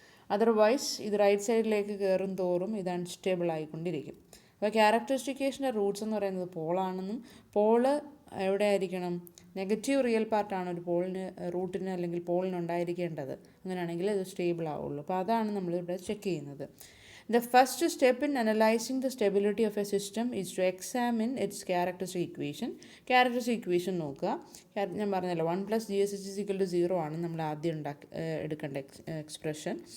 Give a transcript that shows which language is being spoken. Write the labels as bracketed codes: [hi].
[ml] Otherwise ഇത് right സൈഡിലേക്ക് കയറും തോറും ഇത് അൺസ്റ്റേബിൾ ആയിക്കൊണ്ടിരിക്കും. അപ്പോൾ ക്യാരക്ടറിസ്റ്റിക്കേഷൻ്റെ റൂട്ട്സ് എന്ന് പറയുന്നത് പോളാണെന്നും, പോള് എവിടെ ആയിരിക്കണം, നെഗറ്റീവ് റിയൽ പാർട്ടാണ് ഒരു റൂട്ടിന് അല്ലെങ്കിൽ പോളിന് ഉണ്ടായിരിക്കേണ്ടത്. അങ്ങനെയാണെങ്കിൽ അത് സ്റ്റേബിൾ ആവുള്ളൂ. അപ്പോൾ അതാണ് നമ്മളിവിടെ ചെക്ക് ചെയ്യുന്നത്. [en] The first step in analyzing the stability of a system is to examine its characteristic equation. [ml] Characteristic equation നോക്കുക. ഞാൻ പറഞ്ഞല്ലോ 1 + GSHS = 0 ആണ് നമ്മൾ ആദ്യം എടുക്കേണ്ട എക്സ്പ്രഷൻ.